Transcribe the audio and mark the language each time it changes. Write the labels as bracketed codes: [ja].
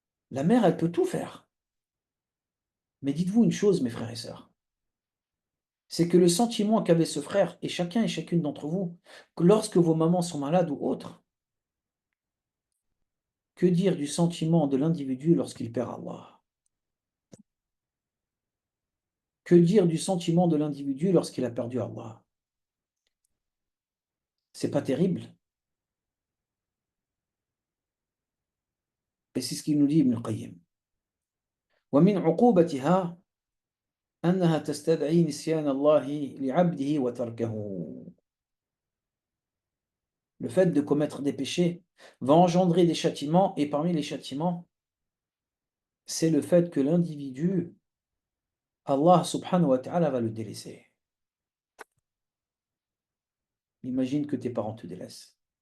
[fr] La mère, elle peut tout faire. Mais dites-vous une chose, mes frères et sœurs, c'est que le sentiment qu'avait ce frère et chacun et chacune d'entre vous, que lorsque vos mamans sont malades ou autres, que dire du sentiment de l'individu lorsqu'il perd Allah? Que dire du sentiment de l'individu lorsqu'il a perdu Allah? C'est pas terrible? Et c'est ce qu'il nous dit Ibn Qayyim. [ar] ومن عقوبتها أنها تستدعي نسيان الله لعبده وتركه. [fr] Le fait de commettre des péchés va engendrer des châtiments, et parmi les châtiments, c'est le fait que l'individu, Allah subhanahu wa ta'ala va le délaisser. Imagine que tes parents te délaissent.